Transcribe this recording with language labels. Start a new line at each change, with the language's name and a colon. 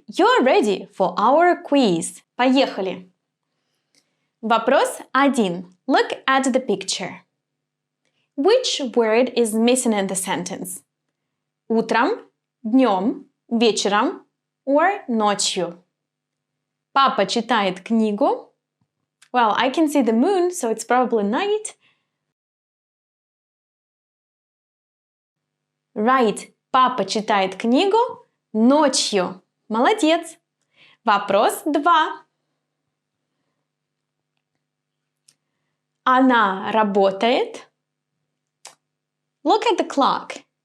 English: You're ready for our quiz.
Russian: Поехали! Вопрос 1.
English: Look at the picture. Which word is missing in the sentence?
Russian: Утром, днем, вечером or ночью? Папа читает книгу.
English: Well, I can see the moon, so it's probably night. Right.
Russian: Папа читает книгу ночью. Молодец. Вопрос 2. Она работает.
English: Look at the clock.